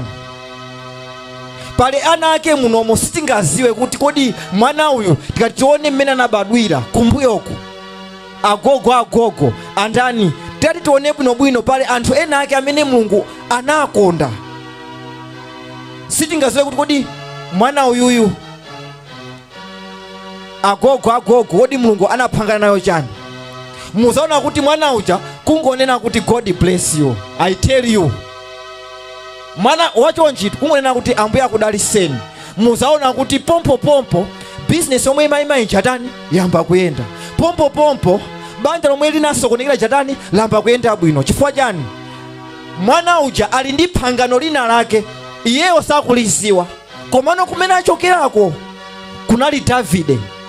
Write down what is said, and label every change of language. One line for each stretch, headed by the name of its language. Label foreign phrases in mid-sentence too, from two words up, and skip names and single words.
Nyanja: Pale ana ake munomo sitingaziwe kuti kodi mwana uyu tikati tione mmene anabadwira kumbuyoku, agogo andani, tati tione bwinobwino pale anthu ena ake amene Mulungu anakonda, sitingaziwe kuti kodi mwana uyuyu agogo kodi Mulungu anaphangana nayo chani. Muzaona kuti mwana uja kungonena kuti
English: God bless you, I tell you.
Nyanja: Mwana wacho njitu kungonena kuti Ambuye akudaliseni. Muzaona kuti pompo business omwe imayi chatani yamba kuyenda. Pompo banja lomwe linasokonekera chatani lamba kuyenda bwino. Chifukwa chani? Mwana uja ali ndi phangano lina lake, iyeyo sakuliziwa, komano kumene achokerako kunali Davide.